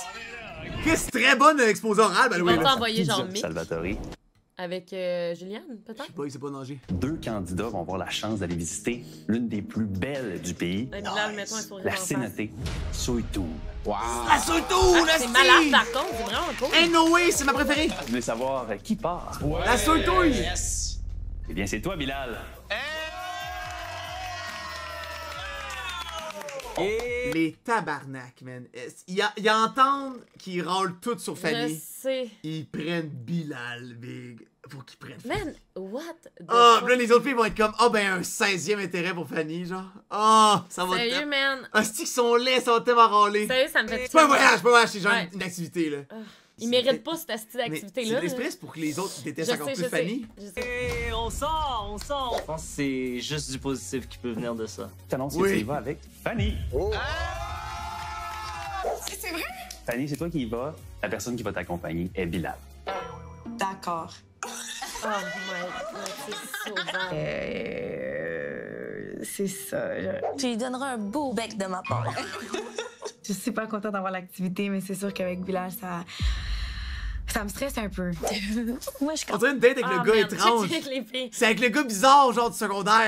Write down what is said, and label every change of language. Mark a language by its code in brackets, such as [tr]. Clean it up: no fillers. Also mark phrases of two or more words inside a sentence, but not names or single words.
[fr] Qu'est-ce très bonne exposé oral, ben oui. On va t'envoyer genre Mick Salvatore. avec Juliane, peut-être? Je sais pas, il sait pas nager. 2 candidats vont avoir la chance d'aller visiter l'une des plus belles du pays, Bilal, mets-toi un sourire la en face. cénote Soitou. Wow! La Soitou, la C'est malade par contre, c'est vraiment cool. [en] Hey, no way, [fr] c'est ma préférée! Vous voulez savoir qui part? La Soitouille! Yes! Eh bien, c'est toi, Bilal. Et les tabarnak, man. Ils entendent qu'ils râlent tout sur Fanny. Je sais. Ils prennent Bilal, big. Faut qu'ils prennent Fanny. [en] Man, what the Ah, fuck? [fr] là, les autres filles vont être comme, ben, un 16e intérêt pour Fanny, genre. Ah, ça va Sérieux, man? Ah, c'est qu'ils sont laids, ça va tellement râler. Sérieux, ça me fait C'est pas un voyage, c'est genre Ouais. une activité, là. Ils méritent pas cette Mais activité-là. c'est là. l'esprit, c'est pour que les autres détestent Je encore sais, plus je sais. Fanny. Je sais. On sort! Je pense que c'est juste du positif qui peut venir de ça. Je t'annonce que Oui. tu y vas avec Fanny. C'est vrai? Fanny, c'est toi qui y vas. La personne qui va t'accompagner est Bilal. D'accord. [en] Oh my God, [fr] c'est sauvant. C'est ça. Tu lui donneras un beau bec de ma part. Je suis super contente d'avoir l'activité, mais c'est sûr qu'avec Bilal, ça me stresse un peu. Moi, je On dirait une date avec le gars étrange. C'est avec le gars bizarre, genre du secondaire.